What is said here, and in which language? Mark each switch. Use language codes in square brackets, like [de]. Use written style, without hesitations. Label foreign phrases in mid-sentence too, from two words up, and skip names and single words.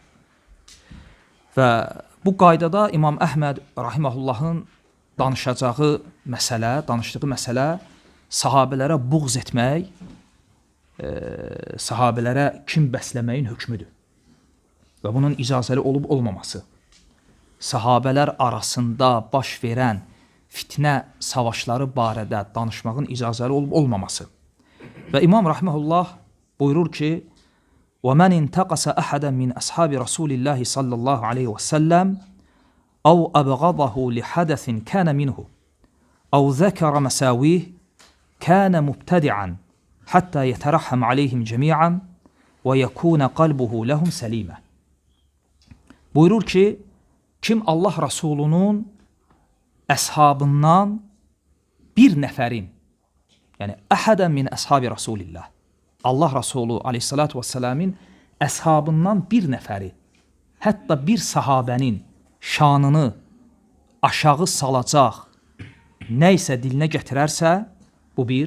[az] Və bu qaydada İmam Əhməd rahiməhullahın danışdığı məsələ sahabələrə buğz etmək, sahabələrə kin bəsləməyin hökmüdür. Və bunun icazəli olub olmaması. Sahabələr arasında baş verən fitnə savaşları barədə danışmağın icazəli olub olmaması. Və İmam rahiməhullah buyurur ki, [ar] وَمَنْ اِنْتَقَسَ أَحَدًا مِنْ أَصْحَابِ رَسُولِ اللّٰهِ صَلَّى اللّٰهُ عَلَيْهِ وَسَلَّمْ أَوْ أَبْغَضَهُ لِحَدَثٍ كَانَ مِنْهُ أَوْ ذَكَرَ مَسَاوِيهِ كَانَ مُبْتَدِعًا حَتَّى يَتَرَحَّمْ عَلَيْهِمْ جَمِيعًا وَيَكُونَ قَلْبُهُ لَهُمْ سَلِيمًا. [az] Buyurur ki, kim Allah Rasulunun əshabından bir nəfərin, yəni [ar] أحدًا من أصحاب رسول الله, [az] Allah Rasulü [ar] عليه الصلاة والسلام [az] əshabından bir nəfəri, hətta bir sahabənin şanını aşağı salacaq nə isə dilinə gətirərsə, bu bir.